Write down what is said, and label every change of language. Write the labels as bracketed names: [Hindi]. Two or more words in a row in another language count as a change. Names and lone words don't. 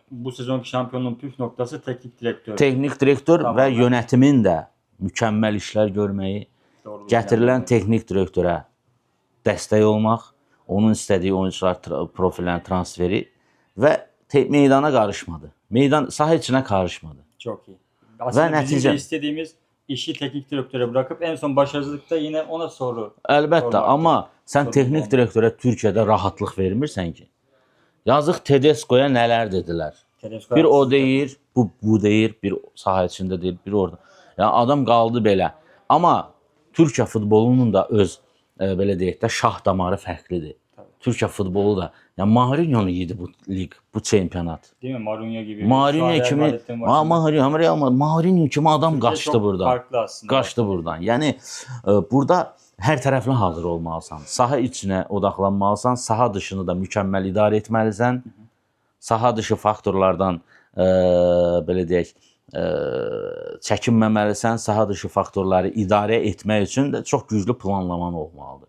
[Turkish] Bu sezonki şampiyonluğun püf noktası teknik direktör. [Azerbaijani] Texnik direktor [Turkish] Tamam. [Azerbaijani] və yönetimin də mükəmməl işlər görməyi, [Turkish] Doğru. [Azerbaijani] gətirilən texnik direktora dəstək olmaq, onun istədiyi oyuncular profillərin transferi və meydana qarışmadı. Saha içinə qarışmadı. [Turkish] Çok iyi. Aslında bizim [Azerbaijani] nəticə- [Turkish] de istediğimiz işi teknik direktöre bırakıp en son başarısızlıkta yine ona soru. [Azerbaijani] Əlbəttə, [Turkish] Sormaktır. [Azerbaijani] amma sən [Turkish] Sorun [Azerbaijani] texnik [Turkish] olmaz. [Azerbaijani] direktora Türkiyədə rahatlıq vermirsən ki. Yazıq Tedesco'ya nələr dedilər. Tedesco Bir o [Turkish] haksız. [Azerbaijani] deyir, bu deyir, bir saha içində deyir, bir orada. Yəni adam qaldı belə. Amma Türkiyə futbolunun da öz belə deyək də şah damarı fərqlidir. [Turkish] Tabii. [Azerbaijani] Türkiyə futbolu da Yəni Mourinho idi bu lig, bu çempionat. [Turkish] Değil mi? Mourinho gibi. [Azerbaijani] Mourinho kimi Mourinho kimi adam qaçdı buradan. [Turkish] Farklı aslında. [Azerbaijani] Qaçdı buradan. Yəni burada hər tərəfli hazır olmalısan. Saha içinə odaqlanmalısan, saha dışını da mükəmməl idarə etməlisən. Saha dışı faktorlardan belə deyək, çəkinməməlisən. Saha dışı faktorları idarə etmək üçün də çox güclü planlaman olmalıdır.